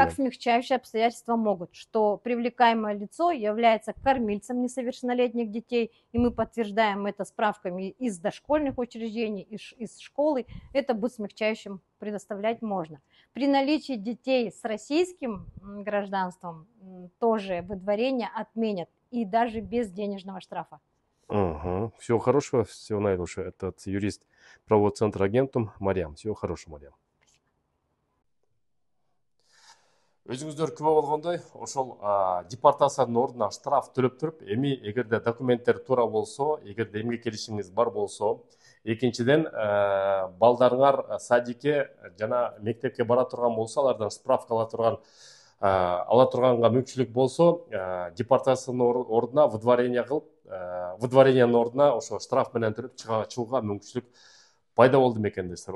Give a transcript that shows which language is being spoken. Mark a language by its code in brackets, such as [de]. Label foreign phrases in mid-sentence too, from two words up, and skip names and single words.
[ru] Как смягчающие обстоятельства могут, что привлекаемое лицо является кормильцем несовершеннолетних детей, и мы подтверждаем это справками из дошкольных учреждений, из школы, это будет смягчающим, предоставлять можно. При наличии детей с российским гражданством тоже выдворение отменят, и даже без денежного штрафа. Мгм. Всего хорошего, всего наилучшего. Этот юрист правового центра Агентум Мариам. Всего хорошего, Мариам. [ky] Өзүңүздөр күбө болгондой, ошол депортациянын ордуна штраф төлөп туруп, эми эгерде документтер туура болсо, эгерде эмгек келишимиңиз бар болсо, экинчиден балдарыңар садикке жана мектепке бара турган болсо, алардан справка ала турганга мүмкүнчүлүк болсо, депортациянын ордуна выдворение кылып, выдворениянын ордуна ошо штраф менен төлөп чыгууга мүмкүнчүлүк пайда болду мекендештер.